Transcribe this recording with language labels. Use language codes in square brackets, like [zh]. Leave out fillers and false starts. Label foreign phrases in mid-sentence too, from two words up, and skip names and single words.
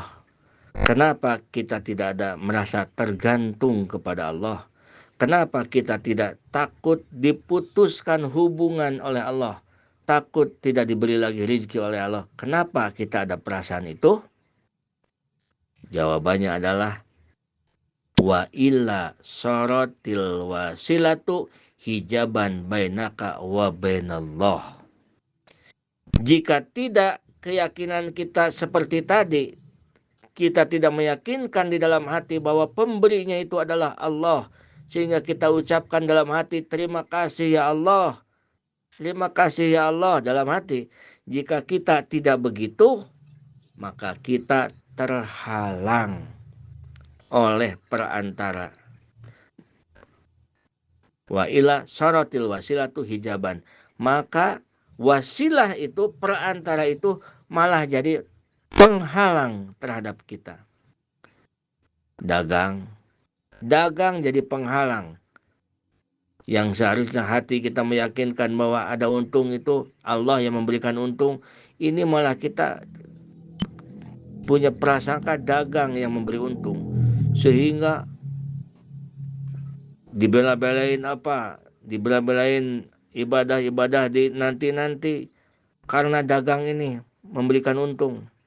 [id] Kenapa kita tidak ada merasa tergantung kepada Allah? Kenapa kita tidak takut diputuskan hubungan oleh Allah? Takut tidak diberi lagi rezeki oleh Allah. Kenapa kita ada perasaan itu? [ar] Jawabannya adalah وإلا صارت الوسيلة حجابا بينك وبين الله. [id] Jika tidak keyakinan kita seperti tadi, kita tidak meyakinkan di dalam hati bahwa pemberinya itu adalah Allah, sehingga kita ucapkan dalam hati terima kasih ya Allah, terima kasih ya Allah dalam hati. Jika kita tidak begitu, maka kita terhalang oleh perantara. [ar] وإلا صارت الوسيلة حجابا. [id] Maka wasilah itu, perantara itu malah jadi penghalang terhadap kita. Dagang jadi penghalang. Yang seharusnya hati kita meyakinkan bahwa ada untung itu Allah yang memberikan untung, ini malah kita punya prasangka dagang yang memberi untung, sehingga dibela-belain ibadah-ibadah di nanti karena dagang ini memberikan untung.